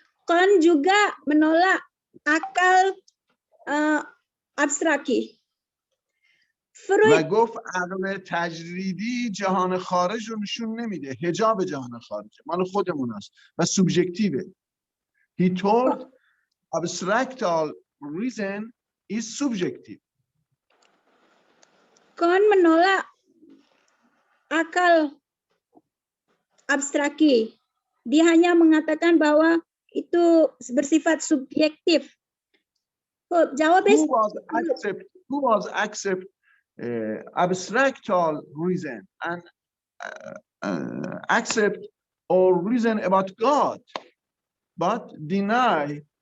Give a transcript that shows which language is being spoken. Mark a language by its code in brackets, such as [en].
[id] Kant juga menolak akal abstraksi. [fa] و گفت عقل تجریدی جهان خارج رو نشون نمیده، حجاب جهان خارج مال خودمون است و سوبژکتیوه. [en] He told abstractal reason is subjective. [id] Kant menolak akal abstraksi. Dia hanya mengatakan bahwa itu bersifat subjektif. Jawab [en] who was accept abstractal reason and accept or reason about God, but deny